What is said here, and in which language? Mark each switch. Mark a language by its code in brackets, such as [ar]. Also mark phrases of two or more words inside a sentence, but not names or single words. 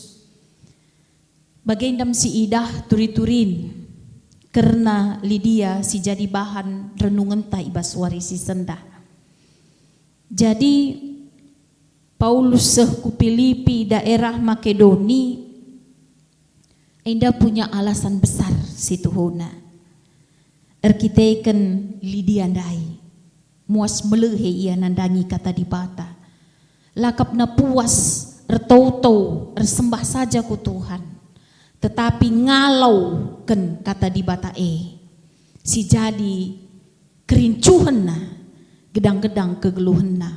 [btx] Bagendam si idah turi-turin karena Lydia si jadi bahan renungan ta ibas warisi sendah. Jadi Paulus ku Filipi daerah Makedoni enda [id] punya alasan besar [btx] si Tuhona. Erkiteken Lydia ndai muas melehe ia nandangi kata dibata. Lakapna puas ertau-tau ersembah saja ku Tuhan. Tetapi ngalau ken kata dibata si jadi kerincuhan na gedang-gedang kegeluhan na.